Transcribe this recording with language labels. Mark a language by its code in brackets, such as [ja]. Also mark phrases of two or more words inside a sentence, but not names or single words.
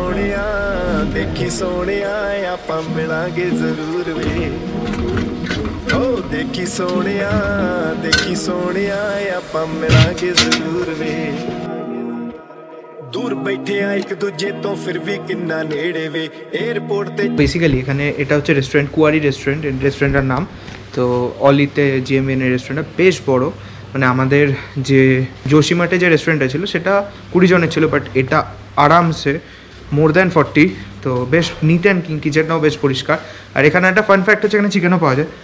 [pa] ਸੋਨੀਆ ਦੇਖੀ ਸੋਨੀਆ ਆਪਾਂ ਮਿਲਾਂਗੇ ਜ਼ਰੂਰ ਵੇ ਓ ਦੇਖੀ ਸੋਨੀਆ ਆਪਾਂ ਮਿਲਾਂਗੇ ਜ਼ਰੂਰ ਵੇ ਦੂਰ ਬੈਠੇ ਆ ਇੱਕ ਦੂਜੇ ਤੋਂ ਫਿਰ ਵੀ ਕਿੰਨੇ ਨੇੜੇ ਵੇ ਏਅਰਪੋਰਟ ਤੇ [bn] বেসিক্যালি এখানে এটা হচ্ছে রেস্টুরেন্ট, কুয়ারি রেস্টুরেন্ট, রেস্টুরেন্টের নাম। তো অলিতে জিএমএন এর রেস্টুরেন্টটা বেশ বড়, মানে আমাদের যে জোশিমাঠে যে রেস্টুরেন্টটা ছিল সেটা 20 জনের ছিল, বাট এটা আরামসে [en] more than [bn] 40। তো বেশ [en] neat and clean, [bn] কিচেনটাও বেশ পরিষ্কার। আর এখানে একটা [en] fun fact [bn] হচ্ছে এখানে চিকেনও পাওয়া যায়।